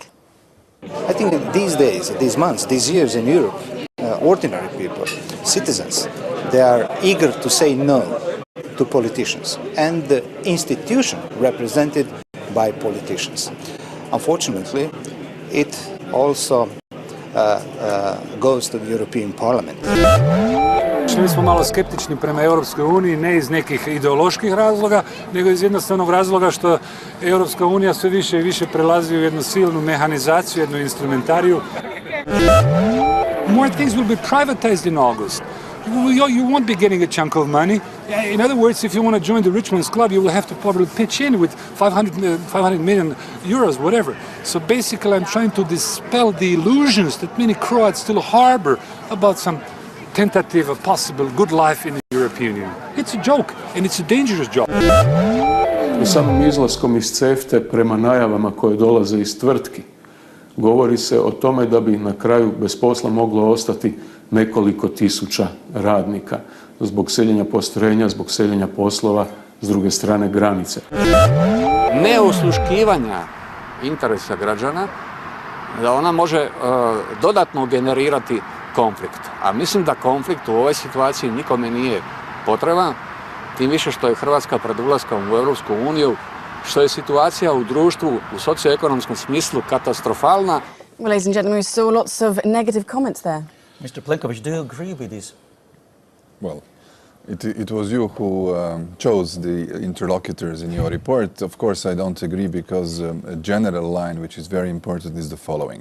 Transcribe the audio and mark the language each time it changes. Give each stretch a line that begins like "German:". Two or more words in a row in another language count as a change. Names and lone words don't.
English: I think that these days, these months, these years in Europe, ordinary people, citizens, they are eager to say no to politicians and the institution represented by politicians. Unfortunately, it also goes to the European Parliament.
Croatian: Mi smo malo skeptični prema Europskoj uniji, ne iz nekih ideoloških razloga, nego iz jednostavnog razloga što Europska unija sve više i više prelazi u jednu silnu mehanizaciju, jednu instrumentariju.
English: More things will be privatized in August. You won't be getting a chunk of money. In other words, if you want to join the rich man's club, you will have to probably pitch in with 500 million euros, whatever. So basically, I'm trying to dispel the illusions that many Croats still harbor about some tentative of possible good life in the European Union. It's a joke, and it's a dangerous joke.
Croatian: Samim izlaskom iz CEFTA prema najavama koje dolaze iz tvrtki, govori se o tome da bi na kraju bez posla moglo ostati nekoliko tisuća radnika zbog seljenja postrojenja, zbog seljenja poslova s druge strane granice. Neosluškivanja interesa građana, da ona može dodatno generirati konflikt. A mislim da konflikt u ovoj situaciji nikome nije potreban, tim više što je Hrvatska pred ulaskom u Europsku uniju, što je situacija u društvu u socioekonomskom smislu katastrofalna.
English: Well, ladies and gentlemen, we saw lots of negative comments there. Mr. Plenković, do you agree with this? Well, it was you who chose the interlocutors in your report. Of course, I don't agree because a general line which is very important is the following.